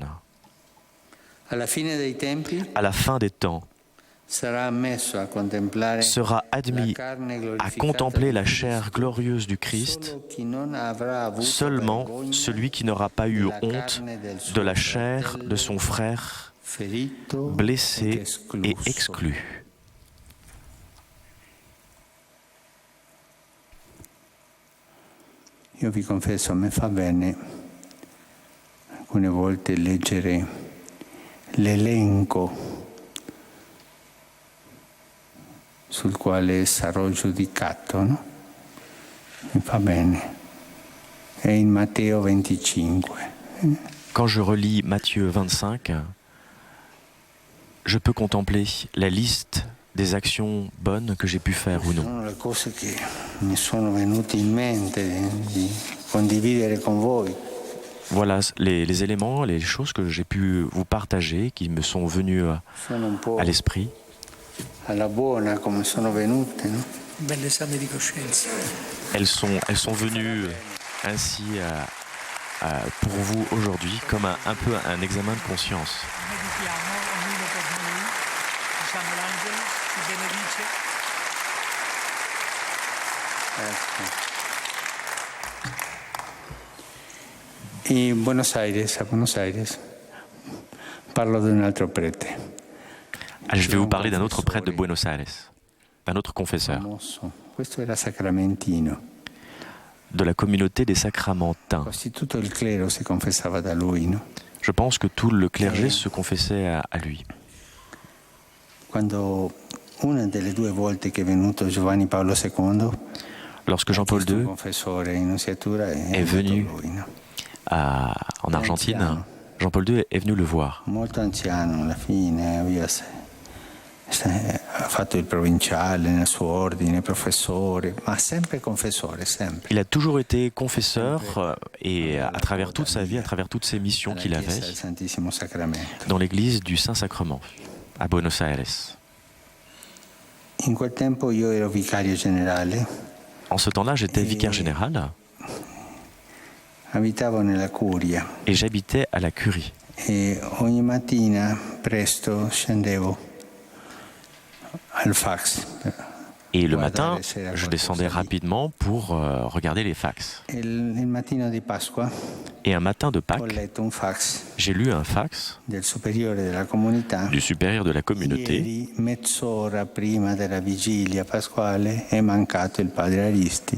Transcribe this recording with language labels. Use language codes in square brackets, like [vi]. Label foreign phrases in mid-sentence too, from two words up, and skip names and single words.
[fr] À la fin des temps, sera admis à contempler la chair glorieuse du Christ seulement celui qui n'aura pas eu honte de la chair de son frère blessé et exclu. [it] Io vi confesso, a me fa bene alcune volte leggere l'elenco sul quale sarò giudicato, no? Mi fa bene. È in Matteo 25. [fr] Quand je relis Matthieu 25, je peux contempler la liste des actions bonnes que j'ai pu faire ou non. [it] Sono le cose che mi sono venute in mente di condividere con voi. [fr] Voilà les éléments, les choses que j'ai pu vous partager, qui me sont venus à l'esprit. [it] Alla buona come sono venute, no? Bel esame di coscienza. [fr] Elles sont venues ainsi pour vous aujourd'hui comme un peu un examen de conscience. [it] Meditiamo ognuno per noi, diciamo l'angelo ci benedice. E a Buenos Aires, parlo di un altro prete. [fr] Je vais vous parler d'un autre prêtre de Buenos Aires, d'un autre confesseur, [it] Questo era sacramentino. [fr] de la communauté des Sacramentins. [it] Quasi tutto il clero si confessava da lui, no? [fr] Je pense que tout le clergé se confessait à lui. [it] Quando una delle due volte che è venuto Giovanni Paolo II, [fr] Lorsque Jean-Paul II [it] confessore in Nunziatura, [fr] est venu [it] lui, no? [fr] en Argentine, Jean-Paul II est venu le voir. [it] Molto anziano alla fine, ha fatto il provinciale nel suo ordine, professore, ma sempre confessore, sempre. [fr] Il a toujours été confesseur et à travers toute sa vie, à travers toutes ses missions qu'il avait dans l'église du Saint-Sacrement à Buenos Aires. [it] In quel tempo io ero vicario generale. [fr] En ce temps-là, j'étais vicaire général [it] Abitavo nella curia. [fr] Et j'habitais à la curie. [it] E ogni mattina presto scendevo al fax. [fr] Et le matin, je descendais rapidement pour regarder les fax. [it] Il mattino di Pasqua, [fr] Et un matin de [it] ho [fr] Pâques, [it] letto un fax [fr] j'ai lu un fax [it] del superiore della comunità. [fr] du supérieur de la communauté. [it] Ieri, mezz'ora prima della vigilia pasquale, è mancato il padre Aristi.